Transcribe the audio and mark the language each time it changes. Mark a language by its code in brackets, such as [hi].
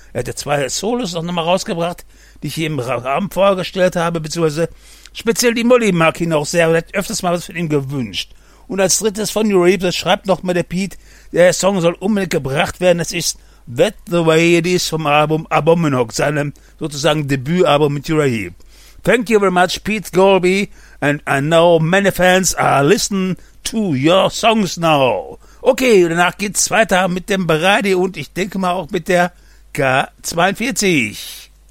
[de] Er hat ja zwei Solos noch nochmal rausgebracht, die ich hier im Rahmen vorgestellt habe, beziehungsweise speziell die Molly mag ihn auch sehr und hat öfters mal was von ihm gewünscht. Und als drittes von Raheep, das schreibt nochmal der Pete, der Song soll unbedingt gebracht werden, das ist That The Way It Is vom Album Abominog, seinem sozusagen Debütalbum mit Raheep. [en] Thank you very much, Pete Colby, and I know many fans are listening to your songs now. [de] Okay, danach geht's weiter mit dem Bradi und ich denke mal auch mit der K42.